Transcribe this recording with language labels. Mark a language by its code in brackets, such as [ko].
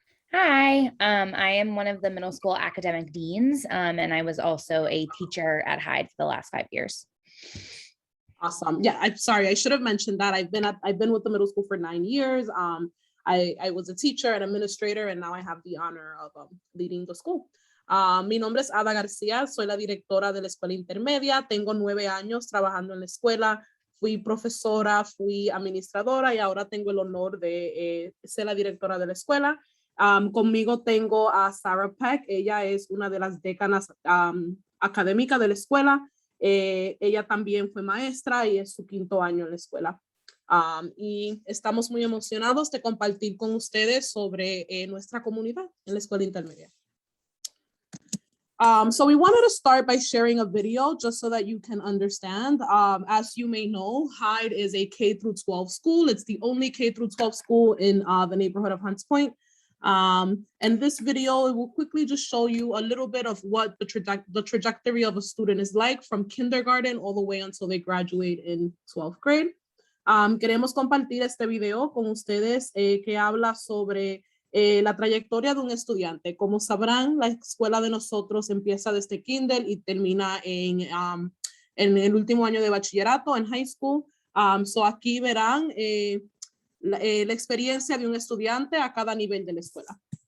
[en] Hi, I am one of the middle school academic deans, and I was also a teacher at Hyde for the last 5 years. Awesome. Yeah, I'm sorry, I should have mentioned that. I've been with the middle school for 9 years. I was a teacher and administrator, and now I have the honor of leading the school. [es] Mi nombre es Ada García, soy la directora de la escuela intermedia, tengo 9 años trabajando en la escuela, fui profesora, fui administradora y ahora tengo el honor de ser la directora de la escuela. Conmigo tengo a Sarah Peck, ella es una de las decanas académicas de la escuela, ella también fue maestra y es su 5º año en la escuela. Y estamos muy emocionados de compartir con ustedes sobre nuestra comunidad en la escuela intermedia. [en] So we wanted to start by sharing a video just so that you can understand. As you may know, Hyde is a K-12 school. It's the only K-12 school in the neighborhood of Hunts Point. And this video will quickly just show you a little bit of what the trajectory of a student is like from kindergarten all the way until they graduate in 12th grade. [es] Queremos compartir este video con ustedes que habla sobre la trayectoria de un estudiante. Como sabrán, la escuela de nosotros empieza desde kinder y termina en el último año de bachillerato, en high school. So aquí verán la experiencia de un estudiante a cada nivel de la escuela.